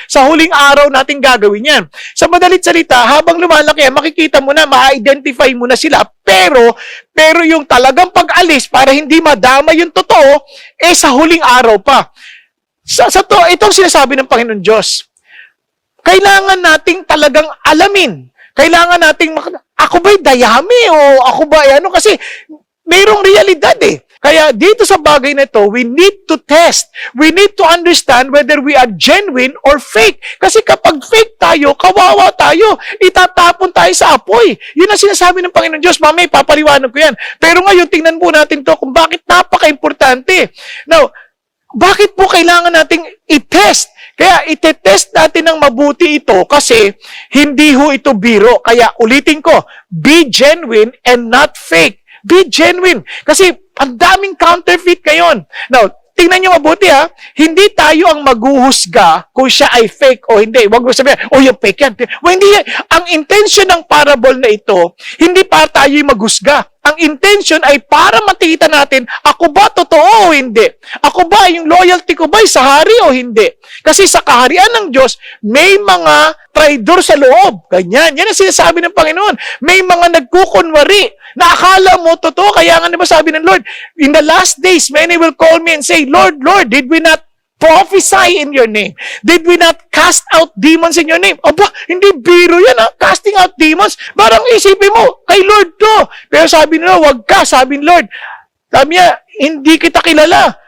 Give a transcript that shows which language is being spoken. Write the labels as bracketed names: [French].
[Filipino] Sa huling araw natin gagawin yan. Sa madalit salita, habang lumalaki yan, makikita mo na, ma-identify mo na sila, pero yung talagang pag-alis para hindi madama yung totoo, sa huling araw pa. Itong sinasabi ng Panginoon Diyos. Kailangan nating talagang alamin. Kailangan nating, ako ba'y dayami o ako ba'y ano? Kasi mayroong realidad eh. Kaya dito sa bagay na ito, [English] we need to test. We need to understand whether we are genuine or fake. [Filipino] Kasi kapag fake tayo, kawawa tayo. Itatapon tayo sa apoy. Yun ang sinasabi ng Panginoon Diyos. Mamay, papaliwanag ko yan. Pero ngayon, tingnan po natin to kung bakit napaka-importante. Now, bakit po kailangan nating i-test? Kaya itetest natin ng mabuti ito kasi hindi ho ito biro. Kaya ulitin ko, [English] be genuine and not fake. Be genuine. [Filipino] Kasi ang daming counterfeit ngayon. Now, tingnan nyo mabuti ha, hindi tayo ang maghuhusga kung siya ay fake o hindi. Huwag mo sabihin, yung fake yan. Well, hindi yan. Ang intention ng parable na ito, hindi para tayo maghusga. Ang intention ay para makita natin, ako ba totoo o hindi? Ako ba, yung loyalty ko ba sa hari o hindi? Kasi sa kaharian ng Diyos, may mga traidor sa loob. Ganyan. Yan ang sinasabi ng Panginoon. May mga nagkukunwari na akala mo totoo. Kaya nga diba sabi ng [English] Lord, in the last days, many will call me and say, Lord, Lord, did we not prophesy in your name? Did we not cast out demons in your name? [Filipino] Aba, hindi biro yan ha. [English] Casting out demons. [Filipino] Parang isipin mo, kay Lord to. Pero sabi nila, wag ka. Sabi ni Lord, sabi niya, hindi kita kilala.